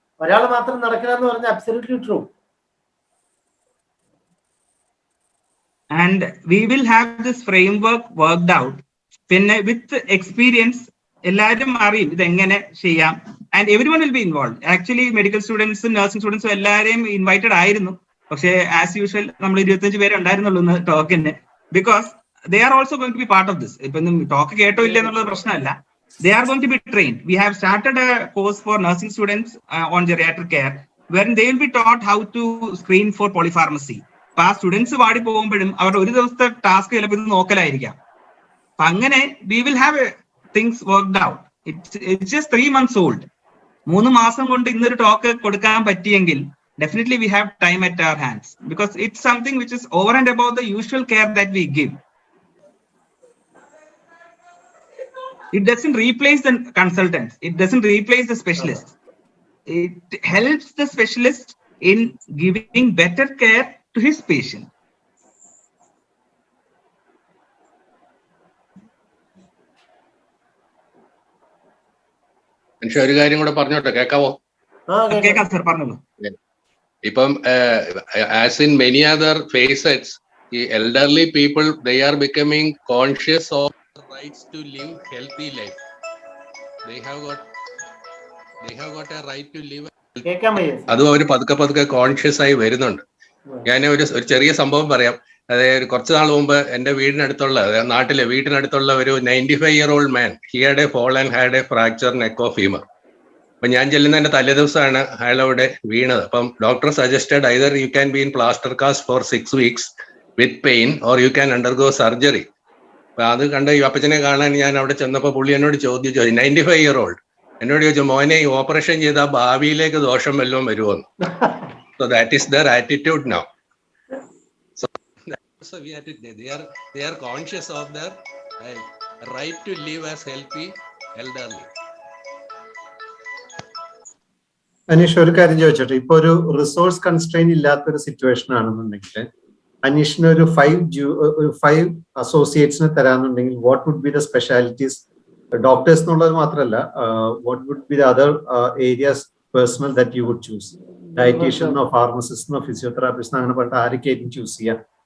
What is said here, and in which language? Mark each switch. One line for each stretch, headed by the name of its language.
Malayalam: ഒരാൾ മാത്രം നടക്കില്ല എന്ന് പറഞ്ഞാൽ absolutely true.
English: And we will have this framework worked out.
Malayalam: പിന്നെ വിത്ത് എക്സ്പീരിയൻസ് എല്ലാവരും അറിയും ഇതെങ്ങനെ ചെയ്യാം.
English: And every one will be involve.
Malayalam: Actually medical സ്റ്റുഡൻസും nursing സ്റ്റുഡൻസും എല്ലാവരെയും ഇൻവൈറ്റഡ് ആയിരുന്നു. പക്ഷേ ആസ് യൂഷ്വൽ നമ്മൾ 25 പേരെ ഉണ്ടായിരുന്നുള്ളൂ ഇന്ന് ടോക്കിന്.
English: Because they are also going to be part of this.
Malayalam: ഇപ്പൊ ടോക്ക് കേട്ടോ ഇല്ല എന്നുള്ളത് പ്രശ്നമല്ല.
English: They are going to be trained. We have started a course for nursing students on geriatric care, wherein they will be taught how to screen for polypharmacy.
Malayalam: അപ്പൊ ആ students പാടി പോകുമ്പോഴും അവരുടെ ഒരു ദിവസത്തെ ടാസ്ക് ചിലപ്പോൾ ഇത് നോക്കലായിരിക്കാം.
English: അപ്പൊ അങ്ങനെ we will have things worked out. It's just 3 months old.
Malayalam: 3 മാസം കൊണ്ട് ഇന്നൊരു ടോക്ക് കൊടുക്കാൻ പറ്റിയെങ്കിൽ
English: definitely we have time at our hands, because it's something which is over and above the usual care that we give. It doesn't replace the consultants. It doesn't replace the specialist. It helps the specialist in giving better care to his patient.
Malayalam: മനുഷ്യ ഒരു കാര്യം കൂടെ പറഞ്ഞോട്ടെ, കേൾക്കാവോ? കേൾക്കാം sir, പറഞ്ഞോളൂ.
English: ഇപ്പം as in many other phases, ഈ elderly people they are becoming conscious of rights to live healthy life. They have got a right to live.
Malayalam: അതും അവർ പതുക്കെ കോൺഷ്യസ് ആയി വരുന്നുണ്ട്. ഞാൻ ഒരു ചെറിയ സംഭവം പറയാം. അതായത് കുറച്ച് നാൾ മുമ്പ് എന്റെ വീടിനടുത്തുള്ള ഒരു
English: 95-year-old man, he had a fall and had a fracture neck of femur.
Malayalam: അപ്പൊ ഞാൻ ചെല്ലുന്നതിന്റെ തലേ ദിവസമാണ് അയാൾ അവിടെ വീണത്.
English: അപ്പം doctor suggested either you can be in plaster cast for 6 weeks with pain or you can undergo surgery.
Malayalam: അപ്പൊ അത് കണ്ട ഈ അപ്പച്ചനെ കാണാൻ ഞാൻ അവിടെ ചെന്നപ്പോ പുള്ളി എന്നോട് ചോദിച്ചു, 95-year-old എന്നോട് ചോദിച്ചു, മോനെ ഈ ഓപ്പറേഷൻ ചെയ്താൽ ഭാവിയിലേക്ക് ദോഷം വല്ലതും വരുമോന്ന്.
English: So that is their attitude now. So they are conscious of their right to live as healthy elderly.
Malayalam: Aneesh, ഒരു കാര്യം ചോദിച്ചോട്ടെ. ഇപ്പൊ ഒരു റിസോഴ്സ് കൺസ്ട്രെയിൻ ഇല്ലാത്തൊരു സിറ്റുവേഷൻ ആണെന്നുണ്ടെങ്കിൽ അനീഷിന് ഒരു 5 അസോസിയേറ്റ്സിനെ തരാന്നുണ്ടെങ്കിൽ
English: What would be the specialities?
Malayalam: Doctors എന്നുള്ളത് മാത്രമല്ല,
English: What would be the other areas personnel that you would choose?
Malayalam: ഡയറ്റീഷ്യനോ ഫാർമസിസ്റ്റോ ഫിസിയോതെറാപ്പിസ്റ്റോ അങ്ങനെ പറഞ്ഞിട്ട് ആരൊക്കെയായിരിക്കും ചൂസ് ചെയ്യാം?